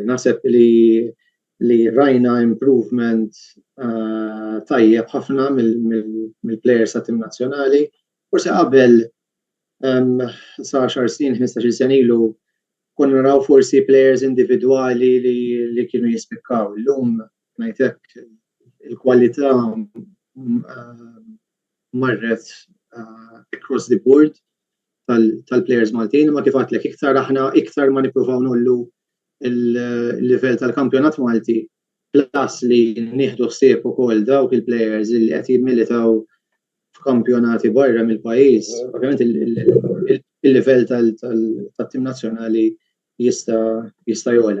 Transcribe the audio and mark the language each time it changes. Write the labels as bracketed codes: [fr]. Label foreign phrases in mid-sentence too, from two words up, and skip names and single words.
[mt] Naħseb li rajna improvement tajjeb ħafna mill-players ta' tim nazzjonali. Forsi qabel sa 10 snin, 15 sena ilu konna naraw forsi players individwali li kienu jispikkaw. Illum ngħidlek il-kwalità marret [en] across the board [mt] tal-players Maltin, ma kif għadlek iktar ma nippruvaw nollu il-livell tal-kampjonat Malti, plus li nieħdu ħsieb ukoll dawk il-players li qed jimmilitaw f'kampjonati barra mill-pajjiż, ovvjament il-livell tat-tim nazzjonali jista' jogħla.